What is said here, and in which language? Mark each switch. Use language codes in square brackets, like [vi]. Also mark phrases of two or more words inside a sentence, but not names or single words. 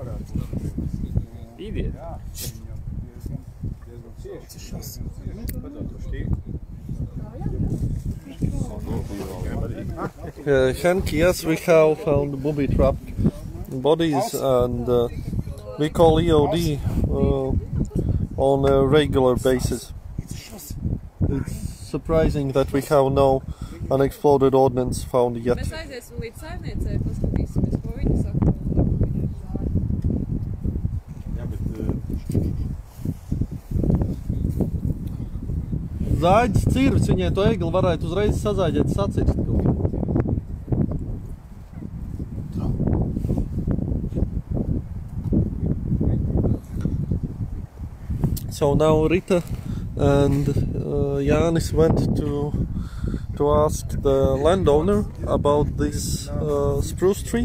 [en] Henk, yes, we have found booby-trapped bodies, and we call EOD on a regular basis. It's surprising that we have no unexploded ordnance found yet. [lv] Mēs aiziesim līdz saimniecei, paskatīsimies, ko viņi saka. Jā, bet... Zāģis cirvis, viņai to egli varētu uzreiz sazāģēt, sacirst kaut ko. [en] So now Rita and Jānis went to ask the landowner about this spruce tree.